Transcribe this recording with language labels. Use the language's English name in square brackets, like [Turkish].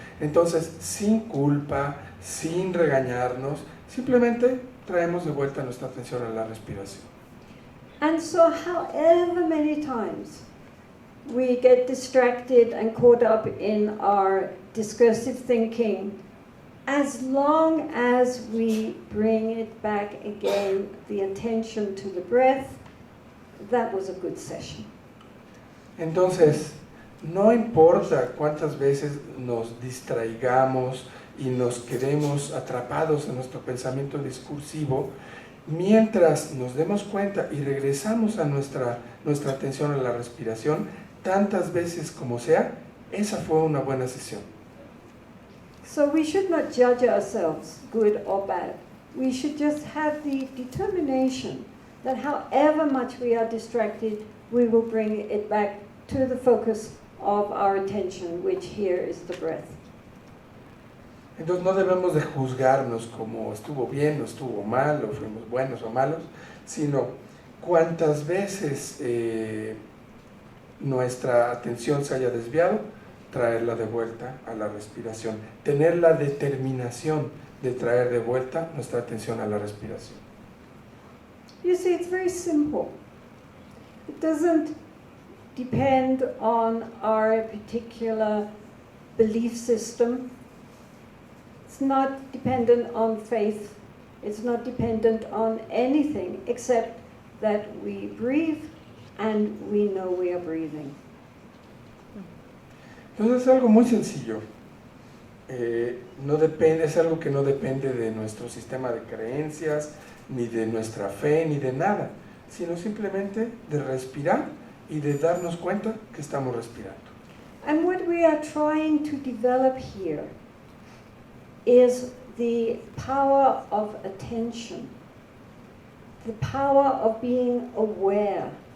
[Spanish] Entonces, sin culpa, sin regañarnos, simplemente traemos de vuelta nuestra atención a la respiración. [English] And so however many times we get distracted and caught up in our discursive thinking, as long as we bring it back again, the attention to the breath, that was a good session. [Spanish] Entonces, no importa cuántas veces nos distraigamos y nos quedemos atrapados en nuestro pensamiento discursivo, mientras nos demos cuenta y regresamos a nuestra atención a la respiración, tantas veces como sea, esa fue una buena sesión. [English] So we should not judge ourselves, good or bad. We should just have the determination that however much we are distracted, we will bring it back to the focus of our attention, which here is the breath. [Spanish] Entonces no debemos de juzgarnos como estuvo bien o estuvo mal, o fuimos buenos o malos, sino cuántas veces nuestra atención se haya desviado, traerla de vuelta a la respiración, tener la determinación de traer de vuelta nuestra atención a la respiración. [English] You see, it's very simple. It doesn't depend on our particular belief system. It's not dependent on faith. It's not dependent on anything except that we breathe and we know we are breathing. [Spanish] Entonces es algo muy sencillo. No depende, es algo que no depende de nuestro sistema de creencias, ni de nuestra fe, ni de nada, sino simplemente de respirar y de darnos cuenta que estamos respirando. [English] And what we are trying to develop here is the power of attention, the power of being aware,